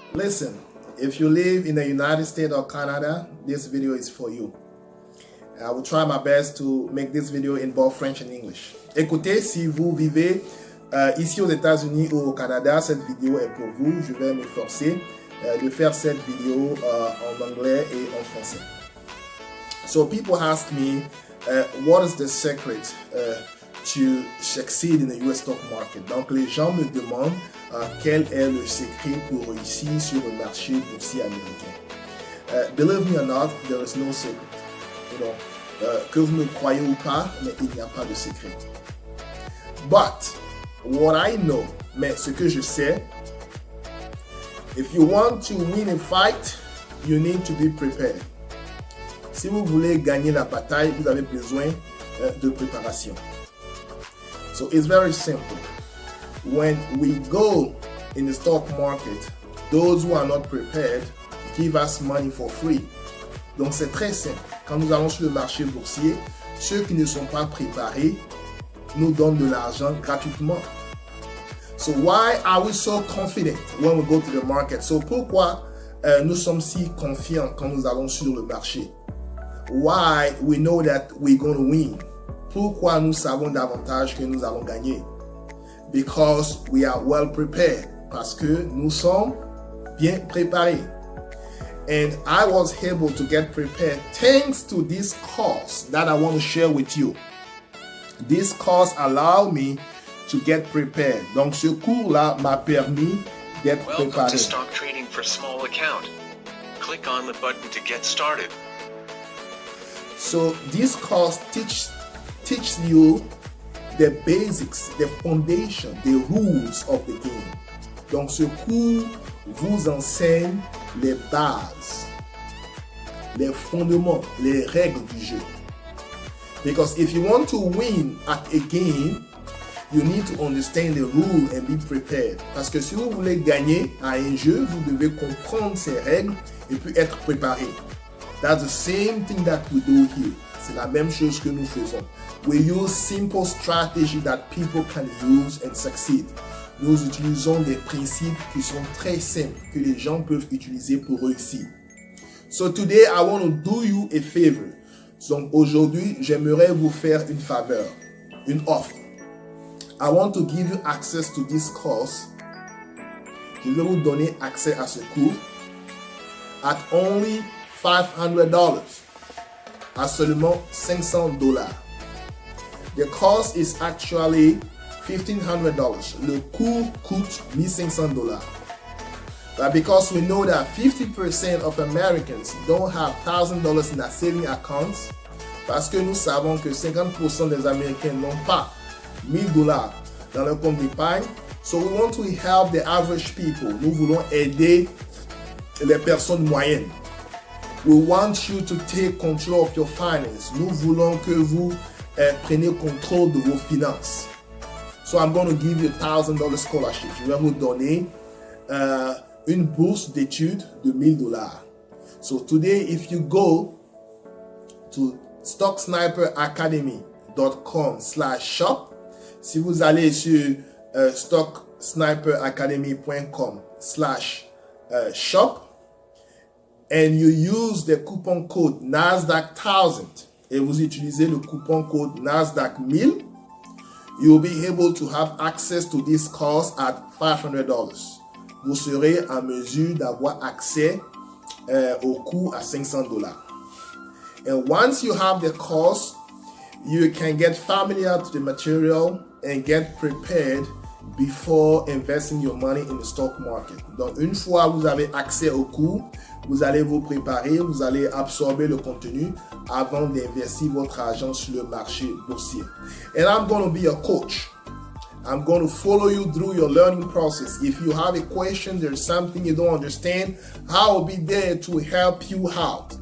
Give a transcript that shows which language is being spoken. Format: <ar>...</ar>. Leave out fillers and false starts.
<en>Listen, if you live in the United States or Canada, this video is for you. I will try my best to make this video in both French and English.</en> <fr>Écoutez, si vous vivez ici aux États-Unis ou au Canada, cette vidéo est pour vous. Je vais m'efforcer de faire cette vidéo en anglais et en français.</fr> <en>So people ask me, what is the secret to succeed in the US stock market?</en> <fr>Donc les gens me demandent quel est le secret pour réussir sur le marché boursier américain.</fr> <en>Believe me or not, there is no secret. You know,</en> <fr>que vous me croyez ou pas, mais il n'y a pas de secret.</fr> <en>But what I know,</en> <fr>mais ce que je sais,</fr> <en>if you want to win a fight, you need to be prepared.</en> <fr>Si vous voulez gagner la bataille, vous avez besoin de préparation.</fr> <en>So it's very simple. When we go in the stock market, those who are not prepared give us money for free.</en> <fr>Donc c'est très simple. Quand nous allons sur le marché boursier, ceux qui ne sont pas préparés nous donnent de l'argent gratuitement.</fr> <en>So why are we so confident when we go to the market?</en> <fr>So pourquoi nous sommes si confiants quand nous allons sur le marché?</fr> <en>Why we know that we're going to win?</en> <fr>Pourquoi nous savons davantage que nous allons gagner?</fr> <en>Because we are well prepared.</en> <fr>Parce que nous sommes bien préparés.</fr> <en>And I was able to get prepared thanks to this course that I want to share with you. This course allowed me to get prepared.</en> <fr>Donc ce cours-là m'a permis d'être préparé.</fr> <en>Welcome to Stock Trading for Small Account. Click on the button to get started. So this course teaches you the basics, the foundation, the rules of the game.</en> <fr>Donc ce cours vous enseigne les bases, les fondements, les règles du jeu.</fr> <en>Because if you want to win at a game, you need to understand the rule and be prepared.</en> <fr>Parce que si vous voulez gagner à un jeu, vous devez comprendre ses règles et puis être préparé.</fr> <en>That's the same thing that we do here.</en> <fr>C'est la même chose que nous faisons.</fr> <en>We use simple strategies that people can use and succeed.</en> <fr>Nous utilisons des principes qui sont très simples, que les gens peuvent utiliser pour réussir.</fr> <en>So today, I want to do you a favor.</en> <fr>Donc aujourd'hui, j'aimerais vous faire une faveur, une offre.</fr> <en>I want to give you access to this course.</en> <fr>Je vais vous donner accès à ce cours</fr> <en>at only $500.</en> <fr>À seulement $500.</fr> <en>The cost is actually $1,500.</en> <fr>Le cours coûte $1,500.</fr> <en>But because we know that 50% of Americans don't have $1,000 in their saving accounts,</en> <fr>parce que nous savons que 50% des Américains n'ont pas $1,000 dans leur compte d'épargne,</fr> <en>so we want to help the average people.</en> <fr>Nous voulons aider les personnes moyennes.</fr> <en>We want you to take control of your finance.</en> <fr>Nous voulons que vous preniez contrôle de vos finances.</fr> <en>So I'm going to give you $1,000 scholarship.</en> <fr>Je vais vous donner une bourse d'études de $1,000.</fr> <en>So today, if you go to stocksniperacademy.com/shop,</en> <fr>si vous allez sur stocksniperacademy.com/shop</fr> <en>and you use the coupon code NASDAQ1000</en> <fr>et vous utilisez le coupon code NASDAQ1000,</fr> <en>you'll be able to have access to this course at $500.</en> <fr>Vous serez en mesure d'avoir accès au cours à $500.</fr> <en>And once you have the course, you can get familiar to the material and get prepared before investing your money in the stock market.</en> <fr>Donc, une fois vous avez accès au cours, vous allez vous préparer, vous allez absorber le contenu avant d'investir votre argent sur le marché boursier.</fr> <en>And I'm going to be your coach. I'm going to follow you through your learning process. If you have a question, there's something you don't understand, I will be there to help you out.</en>